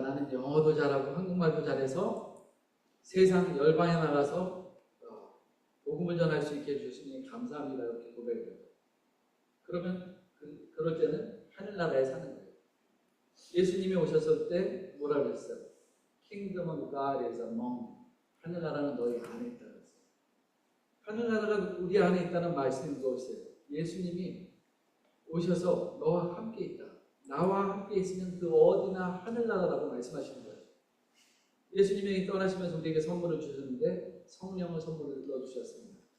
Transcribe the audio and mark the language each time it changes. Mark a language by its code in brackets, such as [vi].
[ko] 나는 영어도 잘하고 한국말도 잘해서 세상 열방에 나가서 복음을 전할 수 있게 해주시니 감사합니다. 이렇게 고백해요. 그러면 그럴 때는 하늘나라에 사는 거예요. 예수님이 오셨을 때 뭐라 그랬어요? [en] Kingdom of God is among you. [ko] 하늘나라는 너희 안에 있다 그랬어요. 하늘나라가 우리 안에 있다는 말씀이 무엇이에요? 예수님이 오셔서 너와 함께 있다. 나와 함께 있으면 그 어디나 하늘나라라고 말씀하시는 거예요. 예수님이 떠나시면서 우리에게 선물을 주셨는데 성령을 선물을 넣어주셨습니다.